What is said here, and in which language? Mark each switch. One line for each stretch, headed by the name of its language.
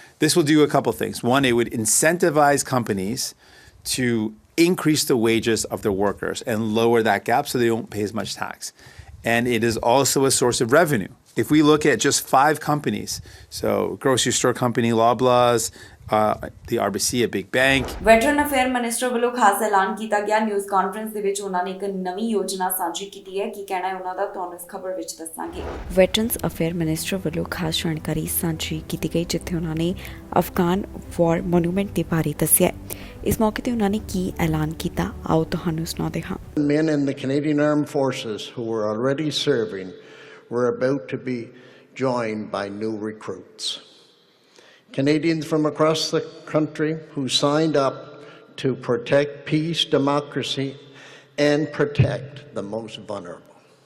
English: This will do a couple things. One, it would incentivize companies to increase the wages of their workers and lower that gap so they don't pay as much tax. And it is also a source of revenue. If we look at just 5 companies, so grocery store company Loblaws, the RBC, a big bank.
Punjabi: Veteran affair minister ਵੱਲੋਂ ਖਾਸ ਐਲਾਨ ਕੀਤਾ ਗਿਆ। News conference ਦੇ ਵਿੱਚ ਉਹਨਾਂ ਨੇ ਇੱਕ ਨਵੀਂ ਯੋਜਨਾ ਸਾਂਝੀ ਕੀਤੀ ਹੈ। ਕੀ ਕਹਿਣਾ ਹੈ ਉਹਨਾਂ ਦਾ ਤੁਹਾਨੂੰ ਇਸ ਖਬਰ ਵਿੱਚ ਦੱਸਾਂਗੇ। ਵੈਟਰਨਸ ਅਫੇਅਰ ਮਿਨਿਸਟਰ ਵੱਲੋਂ ਖਾਸ ਜਾਣਕਾਰੀ ਸਾਂਝੀ ਕੀਤੀ ਗਈ ਜਿੱਥੇ ਉਹਨਾਂ ਨੇ ਅਫਗਾਨ ਵਾਰ ਮੋਨੂਮੈਂਟ ਦੇ ਬਾਰੇ ਦੱਸਿਆ। ਇਸ ਮੌਕੇ ਤੇ ਉਹਨਾਂ ਨੇ ਕੀ ਐਲਾਨ ਕੀਤਾ ਆਓ ਤੁਹਾਨੂੰ ਸੁਣਾਉਂਦੇ ਹਾਂ।
English: Men in the Canadian Armed Forces who were already serving were about to be joined by new recruits. Canadians from across the country who signed up to protect peace, democracy, and protect the most vulnerable.